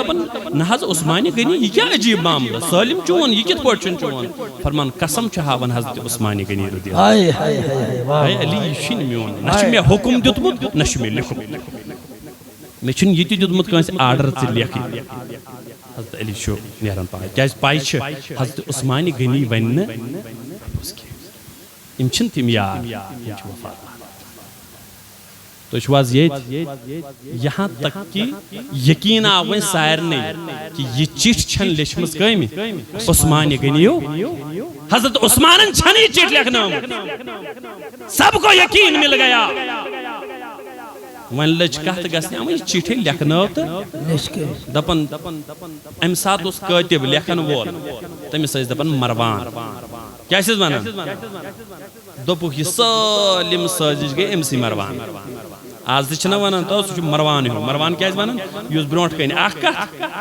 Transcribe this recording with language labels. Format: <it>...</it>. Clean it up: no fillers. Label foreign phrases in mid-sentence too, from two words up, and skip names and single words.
<ks>دپان نہ حظ عثمانہِ غنی یہِ کیٛاہ عجیٖب معاملہٕ سٲلِم چون یہِ کِتھ پٲٹھۍ چھُنہٕ چون فرمان قسم چھُ ہاوان حضرت عثمانہِ غنی رضی اللہ اے علی یہِ چھُنہٕ میون نہ چھُ مےٚ حُکم دیُتمُت نہ چھُ مےٚ لیوٚکھمُت مےٚ چھُنہٕ یہِ تہِ دیُتمُت کٲنٛسہِ آرڈر ژٕ لیکھٕے حضرت علی چھُ نیران پاے کیٛازِ پاے چھِ حضرت عثمانہِ غنی ونہِ نہٕ یِم چھِنہٕ تِم یار یِم چھِ وفادار تُہۍ چھِو حظ ییٚتہِ</ks> <ur>یہاں تک کہ</ur> <ks>یقیٖن آو وۄنۍ سارنٕے کہ یہِ چِٹھۍ چھَنہٕ لیچھمٕژ کٲمہِ عثمانہِ غنیو حضرت عثمانن چھَنہٕ یہِ چِٹھۍ لیکھنٲومٕژ</ks> <ur>سب کو یقین مل گیا</ur> <ks>وۄنۍ لٔج کتھ گژھنہِ وۄنۍ یہِ چِٹھۍ لیکھنٲو تہٕ دپان امہِ ساتہٕ اوس کٲتِب لیکھن وول تٔمِس ٲسۍ دپان مروان کیٛاہ چھِس ونان دوٚپُکھ یہِ سٲلِم سٲزِش گٔے أمسٕے مروان آز تہِ چھِنہ ونان تو سُہ چھُ مروان ہیوٗ مروان کیٛازِ ونان یُس برونٛٹھ کَنہِ اکھ کتھ</ks>